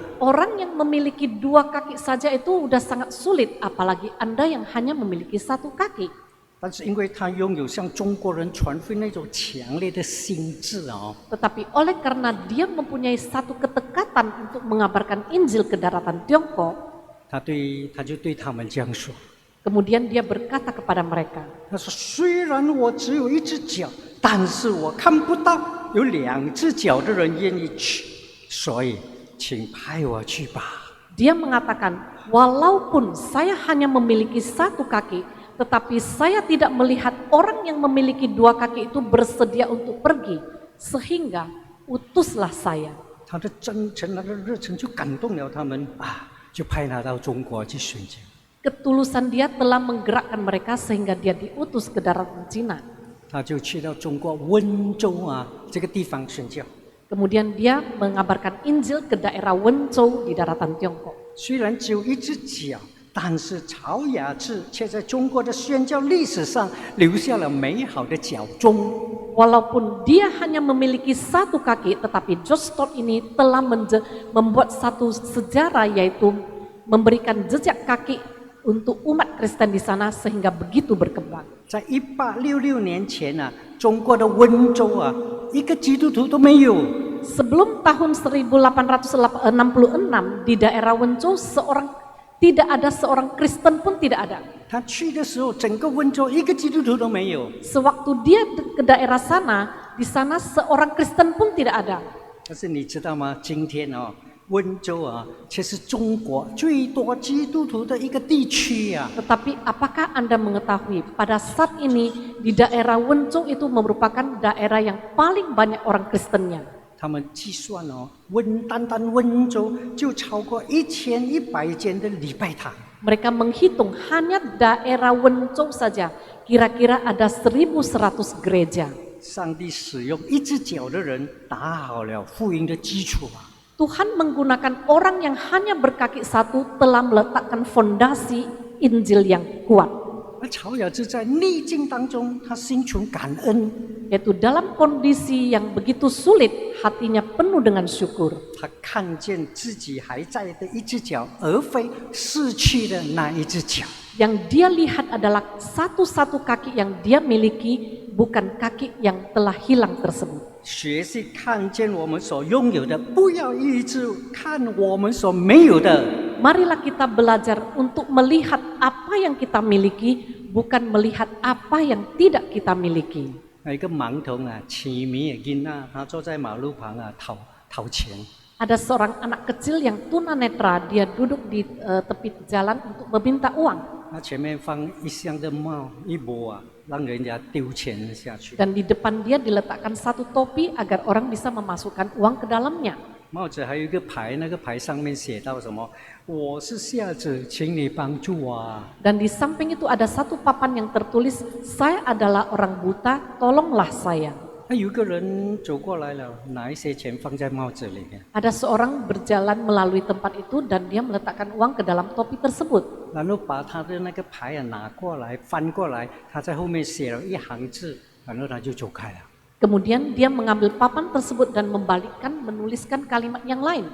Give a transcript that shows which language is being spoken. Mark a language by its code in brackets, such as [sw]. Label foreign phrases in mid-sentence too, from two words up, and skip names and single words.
[id] Orang yang memiliki 2 kaki saja itu udah sangat sulit, apalagi Anda yang hanya memiliki 1 kaki. [zh] 但是因为他拥有像中国人传福音那种强烈的心智啊， [id] Tetapi oleh karena dia mempunyai satu ketekatan untuk mengabarkan Injil ke daratan Tiongkok, [zh] 他就对他们这样说。 [id] kemudian dia berkata kepada mereka, [zh] 他说：“虽然我只有一只脚，但是我看不到有2只脚的人愿意去，所以请派我去吧。” [id] dia mengatakan, walaupun saya hanya memiliki 1 kaki, tetapi saya tidak melihat orang yang memiliki 2 kaki itu bersedia untuk pergi, sehingga utuslah saya. [zh] 他的真诚，他的热忱就感动了他们啊，就派他到中国去宣教。 [id] Ketulusan dia telah menggerakkan mereka sehingga dia diutus ke daratan Cina. [zh] 他就去到中国温州啊这个地方宣教。 [id] Kemudian dia mengabarkan Injil ke daerah Wenzhou di daratan Tiongkok. [zh] 虽然只有一只脚，但是曹雅智却在中国的宣教历史上留下了美好的脚踪。 [id] Walaupun dia hanya memiliki 1 kaki, tetapi George Stott ini telah membuat satu sejarah, yaitu memberikan jejak kaki untuk umat Kristen di sana sehingga begitu berkembang. [zh] 在1866年前啊，中国的温州啊，一个基督徒都没有。 [id] Sebelum tahun 1866 di daerah Wenzhou tidak ada seorang Kristen pun tidak ada. [zh] 他去的时候，整个温州一个基督徒都没有。 [id] Sewaktu dia ke daerah sana, di sana seorang Kristen pun tidak ada. [zh] 但是你知道吗？今天哦，温州啊，却是中国最多基督徒的一个地区呀、啊。 [id] Tetapi apakah Anda mengetahui pada saat ini di daerah Wenzhou itu merupakan daerah yang paling banyak orang Kristennya? [zh] 他们计算哦，单温州就超过1100间的礼拜堂。 [id] Mereka menghitung hanya daerah Wenzhou saja, kira-kira ada 1.100 gereja. [zh] 上帝使用一只脚的人打好了福音的基础啊。 [id] Tuhan menggunakan orang yang hanya berkaki 1 telah meletakkan fondasi Injil yang kuat. [zh] 而曹雅智在逆境当中，他心存感恩， [id] Yaitu dalam kondisi yang begitu sulit, hatinya penuh dengan syukur. [zh] 他看见自己还在的一只脚，而非逝去的那一只脚。 [id] Yang dia lihat adalah satu-satu kaki yang dia miliki, bukan kaki yang telah hilang tersebut. [zh] 学习看见我们所拥有的，不要一直看我们所没有的。 [id] Marilah kita belajar untuk melihat apa yang kita miliki, bukan melihat apa yang tidak kita miliki. [zh] 有一个盲童啊，痴迷的囡仔，他坐在马路旁啊，讨钱。 [id] Ada seorang anak kecil yang tunanetra, dia duduk di tepi jalan untuk meminta uang. [zh] 他前面放一箱的帽一摸啊，让人家丢钱下去。 [id] Dan di depan dia diletakkan satu topi agar orang bisa memasukkan uang ke dalamnya. [zh] 帽子还有一个牌，那个牌上面写到什么？我是瞎子，请你帮助我啊。 [id] Dan di samping itu ada satu papan yang tertulis, saya adalah orang buta, tolonglah saya. [zh] 那有一个人走过来了，拿一些钱放在帽子里面， [id] Ada seorang berjalan melalui tempat itu dan dia meletakkan uang ke dalam topi tersebut. [zh] 然后把他的那个牌啊拿过来，翻过来，他在后面写了一行字，然后他就走开了。 [id] Kemudian dia mengambil papan tersebut dan membalikkan, menuliskan kalimat yang lain.